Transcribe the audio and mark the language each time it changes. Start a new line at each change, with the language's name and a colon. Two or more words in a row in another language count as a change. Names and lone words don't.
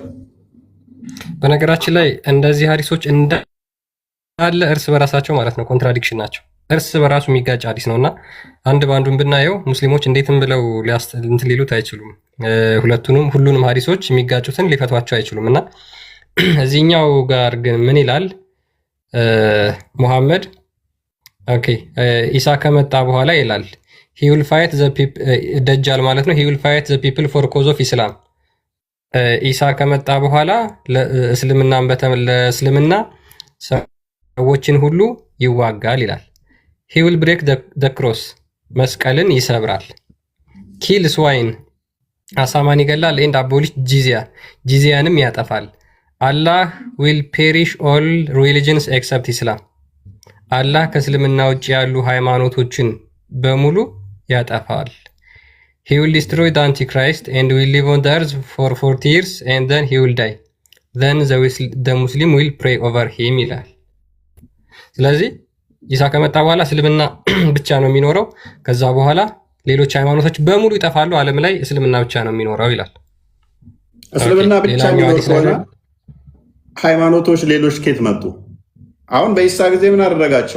Amharic: በነገራችን ላይ እንደዚህ ሐዲሶች እንዳለ እርስ በራሳቸው ማለት ነው ኮንትራዲክሽን ናቸው። እርስ በራሱ የሚጋጭ ሐዲስ ነውና አንድ ባንዱን ብናየው ሙስሊሞች እንዴትም ብለው እንትን ሊሉት አይችሉም። ሁሉንም ሐዲሶች የሚጋጩትን ሊፈቷቸው አይችሉም። እና እዚህኛው ጋር ግን ምን ይላል ሙሐመድ? ኦኬ ኢሳ ከመጣ በኋላ ይላል
English: he will fight the people
Amharic: ደጃል ማለት ነው
English: he will fight the people for cause of Islam
Amharic: ኢሳ ከመጣ በኋላ ለእስልምና ሰዎችን ሁሉ ይዋጋል ይላል።
English: he will break the cross
Amharic: መስቀልን ይሰብራል።
English: kill swine
Amharic: አሳማን ይገላል።
English: and abolish
Amharic: ጂዚያንም ያጠፋል። Allah
English: will perish all religions except Islam
Amharic: አላህ ከእስልምና ውጭ ያሉ ሃይማኖቶችን በሙሉ ያጠፋል።
English: he will destroy the antichrist and will live on the earth for 40 years and then he will die then the Muslim will pray over him
Amharic: ይላል። ስለዚህ ኢሳ ከመጣ በኋላ እስልምና ብቻ ነው የሚኖረው። ከዛ በኋላ ሌሎች ሃይማኖቶች በሙሉ ይጠፋሉ። ዓለም ላይ እስልምና ብቻ ነው የሚኖረው ይላል። እስልምና ብቻ የሚኖር ከሆነ ሃይማኖቶች ሌሎች ከየት መጡ? አሁን በኢሳ ጊዜ ምን አደረጋቸው?